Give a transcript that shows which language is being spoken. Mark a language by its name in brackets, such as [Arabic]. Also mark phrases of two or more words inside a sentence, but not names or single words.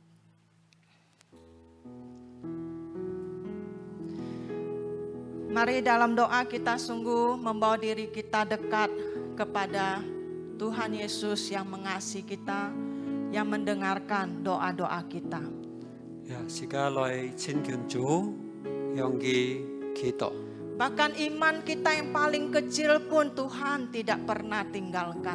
[Indonesian] Mari dalam doa kita sungguh membawa diri kita dekat kepada Tuhan Yesus yang mengasihi kita, yang mendengarkan doa-doa kita. Ya, [Cantonese] 時間來親近主，向佢祈禱。 [Indonesian] Bahkan iman kita yang paling kecil pun Tuhan tidak pernah tinggalkan.